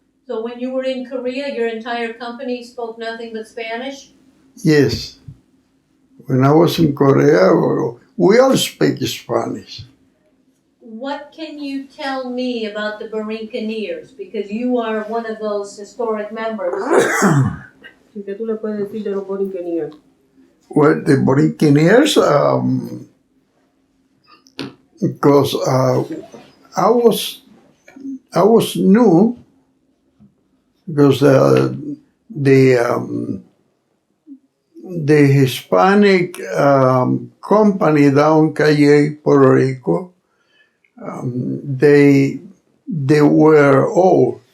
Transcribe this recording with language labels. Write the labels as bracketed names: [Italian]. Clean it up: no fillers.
[English] So when you were in Korea, your entire company spoke nothing but Spanish? Yes. When I was in Korea, we all speak Spanish. What can you tell me about the Burincaneers? Because you are one of those historic members. [Spanish] ¿Qué tú le puedes decir de los Burincaneers? [English] Well, the Burincaneers, because I was new, because the Hispanic company down Calle, Puerto Rico, they were old.